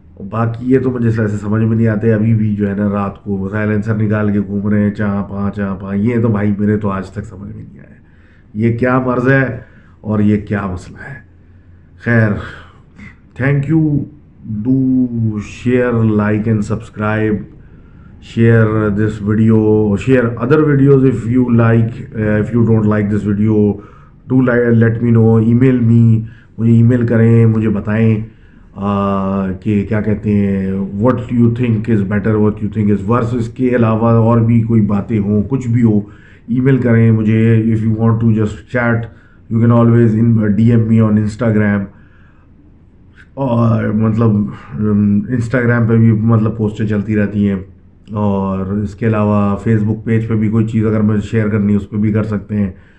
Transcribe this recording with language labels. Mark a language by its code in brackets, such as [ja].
[ur] باقی یہ تو مجھے ایسے سمجھ میں نہیں آتے. ابھی بھی جو ہے نا رات کو سائلنسر نکال کے گھوم رہے ہیں، چاں پاں. یہ تو بھائی میرے تو آج تک سمجھ میں نہیں آیا یہ کیا مرض ہے اور یہ کیا مسئلہ ہے. [en] خیر، thank you. Do share, like and subscribe. share this video, share other videos if you like. If you don't like this video, do let me know. email me, [ur] مجھے ای میل کریں، مجھے بتائیں کہ کیا کہتے ہیں [en] what you think is better, what you think is worse. [ur] اس کے علاوہ اور بھی کوئی باتیں ہوں، کچھ بھی ہو، ای میل کریں مجھے. [en] if you want to just chat, you can always DM me on Instagram. [ur] اور مطلب انسٹاگرام پہ بھی مطلب پوسٹیں چلتی رہتی ہیں، اور اس کے علاوہ فیس بک پیج پہ بھی کوئی چیز اگر مجھے شیئر کرنی ہے اس پہ بھی کر سکتے ہیں.